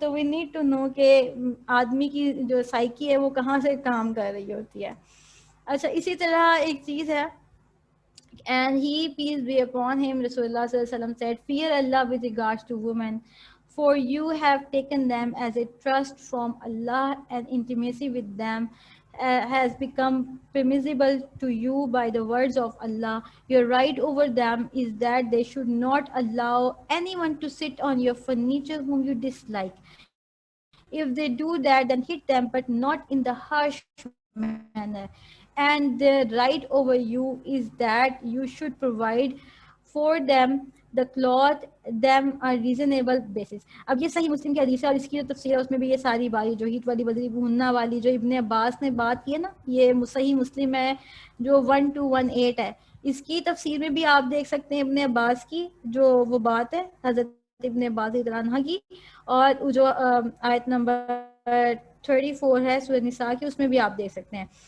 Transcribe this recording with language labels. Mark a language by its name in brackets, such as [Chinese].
[Urdu] تو [English] we need to know [Urdu] کہ آدمی کی جو سائیکی ہے وہ کہاں سے کام کر رہی ہوتی ہے. اچھا اسی طرح ایک چیز ہے, [English] and he peace be upon him, Rasulullah sallallahu alaihi wasallam said, fear Allah with regards to women, for you have taken them as a trust from Allah, and intimacy with them has become permissible to you by the words of Allah. Your right over them is that they should not allow anyone to sit on your furniture whom you dislike. If they do that, then hit them, but not in the harsh manner. And the right over you is that you should provide for them the cloth them a reasonable basis. [Urdu] اب یہ صحیح مسلم کی حدیث ہے, اور اس کی جو تفسیر ہے اس میں بھی یہ ساری باری جو ہیٹ والی بدری بھوننا والی جو ابن عباس نے بات کی ہے نا, یہ صحیح مسلم ہے جو 1218 ہے. اس کی تفسیر میں بھی آپ دیکھ سکتے ہیں ابن عباس کی جو وہ بات ہے حضرت ابن عباس رضی اللہ عنہ کی, اور جو آیت نمبر 34 ہے سورہ نساء کی, اس میں بھی آپ دیکھ سکتے ہیں.